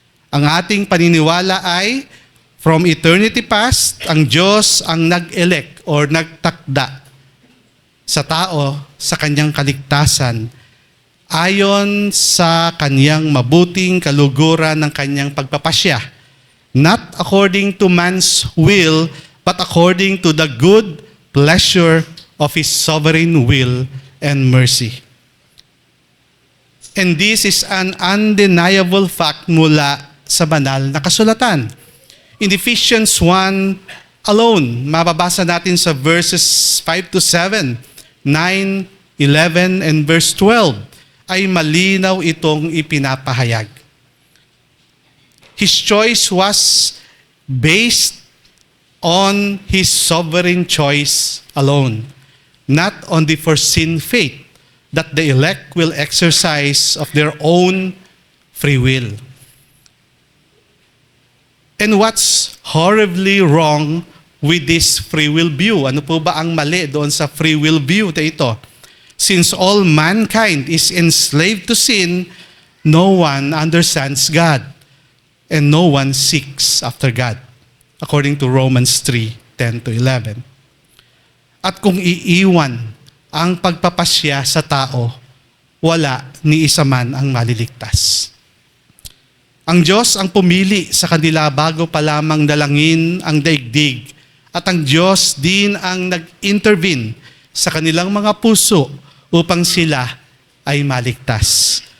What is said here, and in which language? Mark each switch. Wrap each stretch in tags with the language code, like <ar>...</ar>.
<tl>Ang ating paniniwala ay</tl> <en>from eternity past,</en> <tl>ang Diyos ang nag-elect or nagtakda sa tao sa kanyang kaligtasan ayon sa kanyang mabuting kaluguran ng kanyang pagpapasya.</tl> <en>Not according to man's will, but according to the good pleasure of His sovereign will and mercy. And this is an undeniable fact</en> <tl>mula sa banal na kasulatan.</tl> <en>In Ephesians 1 alone,</en> <tl>mababasa natin sa verses 5 to 7, 9, 11, and verse 12, ay malinaw itong ipinapahayag.</tl> <en>His choice was based on His sovereign choice alone, not on the foreseen fate that the elect will exercise of their own free will. And what's horribly wrong with this free will view?</en> <tl>Ano po ba ang mali doon sa free will view na ito?</tl> <en>Since all mankind is enslaved to sin, no one understands God and no one seeks after God. According to Romans 3:10 to 11.</en> <tl>At kung iiwan ang pagpapasya sa tao, wala ni isa man ang maliligtas. Ang Diyos ang pumili sa kanila bago pa lamang dalangin ang daigdig at ang Diyos din ang nag-intervene sa kanilang mga puso upang sila ay maligtas.</tl>